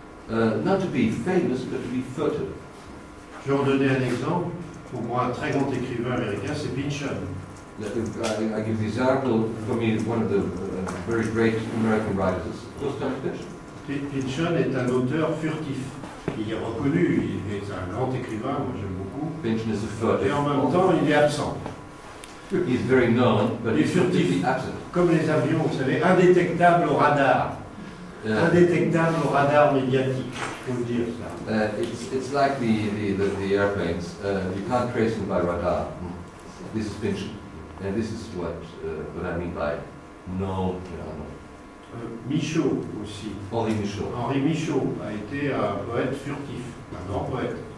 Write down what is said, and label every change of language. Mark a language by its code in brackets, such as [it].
[en] Not to be famous, but to be furtive. [fr] Je vais en donner un exemple. Pour moi, un très grand écrivain américain, c'est Pynchon. [en] I give the example, for me, one of the very great American writers is Thomas Pynchon. [fr] Pynchon est un auteur furtif. Il est reconnu, il est un grand écrivain, moi j'aime beaucoup. [en] Pynchon is a furtive. [fr] Et en même temps, il est absent. [en] He is very known, but [fr] il est furtif, absent. Comme les avions, vous savez, indétectable au radar. Indétectable au radar médiatique, il faut le dire ça. [en] It's like the airplanes. You can't trace them by radar. This is Pynchon, and this is what I mean by known. [fr] Michaud aussi. Henri Michaud. Henri Michaud a été un poète furtif, un grand poète.